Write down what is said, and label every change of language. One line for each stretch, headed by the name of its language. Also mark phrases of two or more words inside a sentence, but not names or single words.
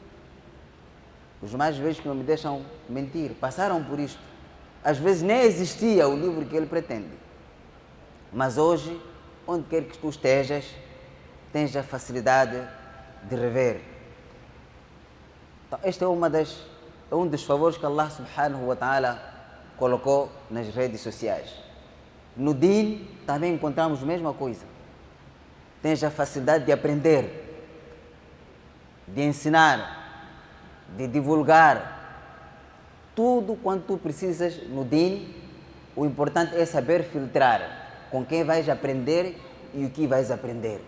Portuguese: Os mais velhos que não me deixam mentir, passaram por isto. Às vezes nem existia o livro que ele pretende. Mas hoje, onde quer que tu estejas, tens a facilidade de rever. Então, este é um dos favores que Allah
Arabic: سبحانه وتعالى
Portuguese: colocou nas redes sociais. No Din também encontramos a mesma coisa. Tens a facilidade de aprender, de ensinar, de divulgar. Tudo quanto tu precisas no Din, o importante é saber filtrar com quem vais aprender e o que vais aprender.